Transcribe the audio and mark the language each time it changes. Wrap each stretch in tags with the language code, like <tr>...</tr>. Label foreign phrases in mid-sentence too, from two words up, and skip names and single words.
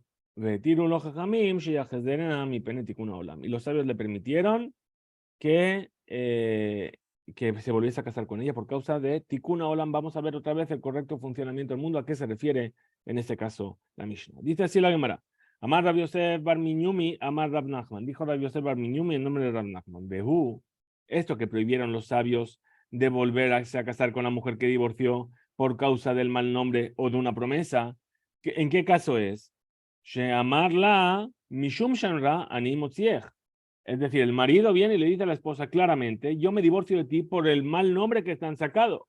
<es>Y los sabios le permitieron que se volviese a casar con ella por causa de</es> <he>Tikkun Olam.</he> <es>Vamos a ver otra vez el correcto funcionamiento del mundo, a qué se refiere en este caso la Mishnah. Dice así la Gemara.</es> <arc>Amar Rabbi Yosef bar Minyumi, Amar Rab Nachman.</arc> <es>Dijo Rabbi Yosef bar Minyumi en nombre de Rab Nachman. Behu, esto que prohibieron los sabios de volver a casar con la mujer que divorció por causa del mal nombre o de una promesa, ¿en qué caso es?</es> <arc>Sheamarla Mishum Shanra Ani Motziech.</arc> <es>Es decir, el marido viene y le dice a la esposa claramente, yo me divorcio de ti por el mal nombre que te han sacado.</es>